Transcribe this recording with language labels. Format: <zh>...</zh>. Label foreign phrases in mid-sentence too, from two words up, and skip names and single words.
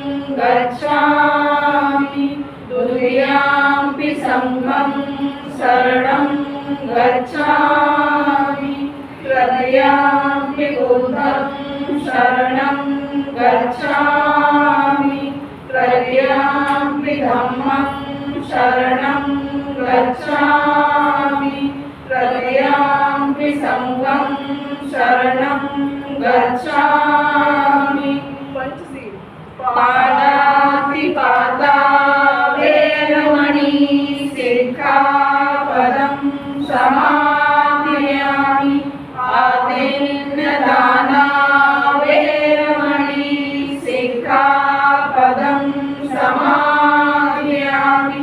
<pi>गच्छामि, द्वितीयम्पि संघं शरणं गच्छामि, तृतीयम्पि बुद्धं शरणं गच्छामि, तृतीयम्पि धम्मं शरणं गच्छामि, तृतीयम्पि संघं शरणं गच्छामि। पादातिपाता वेरमणि सिक्खापदं समादयामि। आदिन्नदाना वेरमणि सिक्खापदं समादयामि।</pi>